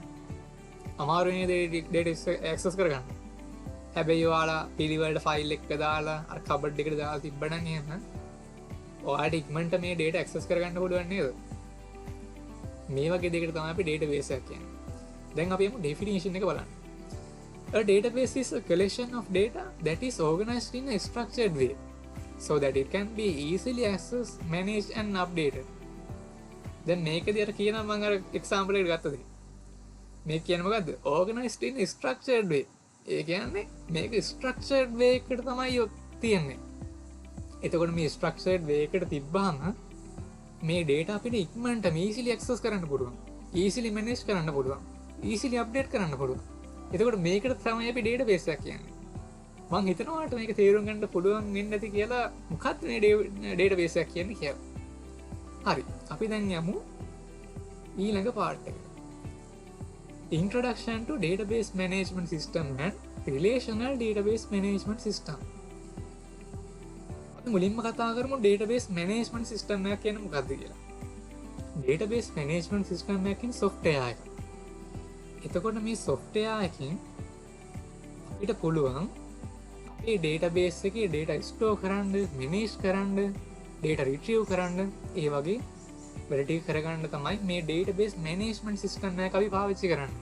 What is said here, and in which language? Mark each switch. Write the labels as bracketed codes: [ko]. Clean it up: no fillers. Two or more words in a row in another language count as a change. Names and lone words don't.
[si] අමාරුනේ [en] data access [si] කරගන්න. හැබැයි ඔයාලා පිළිවෙලට ෆයිල් එක දාලා අර කබඩ් එකට දාලා තිබ්බනම් එහෙම ඔයාලට ඉක්මනට මේ [en] data access [si] කරගන්න පුළුවන් නේද? මේ වගේ දෙයකට තමයි අපි database එකක් කියන්නේ. දැන් අපි යමු definition එක බලන්න. [en] A database is a collection of data that is organized in a structured way so that it can be easily accessed, managed and updated. [si] දැන් මේකදී අර කියනවා මම අර example එකට ගත්තද? මේක කියන්නේ මොකද්ද? [en] Organized in a structured way. [si] ඒ කියන්නේ මේක [en] structured way [si] එකට තමයි තියෙන්නේ. එතකොට මේ [en] structured way [si] එකට තිබ්බහම මේ data අපිට ඉක්මනටම [en] easily access [si] කරන්න පුළුවන්. [en] easily manage [si] කරන්න පුළුවන්. [en] easily update [si] කරන්න පුළුවන්. එතකොට මේකට තමයි අපි database එකක් කියන්නේ. මම හිතනවා ඔයාලට මේක තේරුම් ගන්න පුළුවන් වෙන්නේ නැති කියලා මොකක්ද මේ database එකක් කියන්නේ කියලා. හරි. අපි දැන් යමු ඊළඟ part එකට. [en] Introduction to Database Management System and Relational Database Management System. [si] මුලින්ම කතා කරමු [en] database management system [si] එකක් කියන්නේ මොකක්ද කියලා. [en] database management system [si] එකකින් software එකක්. එතකොට මේ software එකකින් අපිට පුළුවන් අපේ database එකේ [en] data store [si] කරන්න, manage කරන්න, [en] data retrieve [si] කරන්න, ඒ වගේ වැඩ ටික කරගන්න තමයි මේ [en] database management system [si] එක අපි පාවිච්චි කරන්නේ.